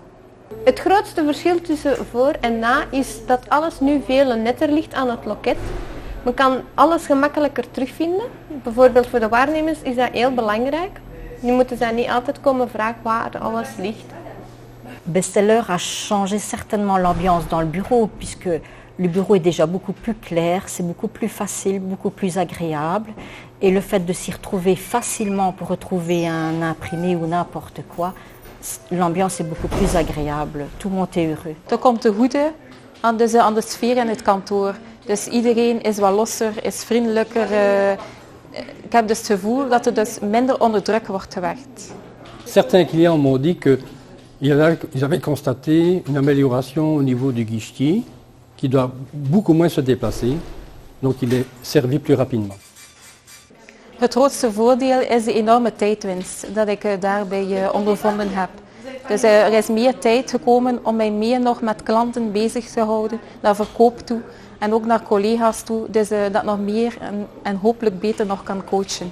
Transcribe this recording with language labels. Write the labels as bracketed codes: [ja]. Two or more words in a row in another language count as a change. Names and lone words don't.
[nl] Het grootste verschil tussen voor en na is dat alles nu veel netter ligt aan het loket. Men kan alles gemakkelijker terugvinden. Bijvoorbeeld voor de waarnemers is dat heel belangrijk. Je moet dus niet altijd komen vragen waar alles ligt. [fr] Bestseller a changé certainement l'ambiance dans le bureau puisque le bureau est déjà beaucoup plus clair, c'est beaucoup plus facile, beaucoup plus agréable. Et le fait de s'y retrouver facilement pour retrouver un imprimé ou n'importe quoi, l'ambiance est beaucoup plus agréable. Tout le monde est heureux. [nl] Dat komt ten goede aan de sfeer in het kantoor. Dus iedereen is wat losser, is vriendelijker. Ik heb dus het gevoel dat er dus minder onder druk wordt gewerkt. [fr] Certains clients m'ont dit qu'ils avaient constaté une amélioration au niveau du guichetier, qui doit beaucoup moins se déplacer, donc il est servi plus rapidement. [nl] Het grootste voordeel is de enorme tijdwinst dat ik daarbij ondervonden heb. Dus er is meer tijd gekomen om mij meer nog met klanten bezig te houden, naar verkoop toe en ook naar collega's toe, dus dat nog meer en hopelijk beter nog kan coachen.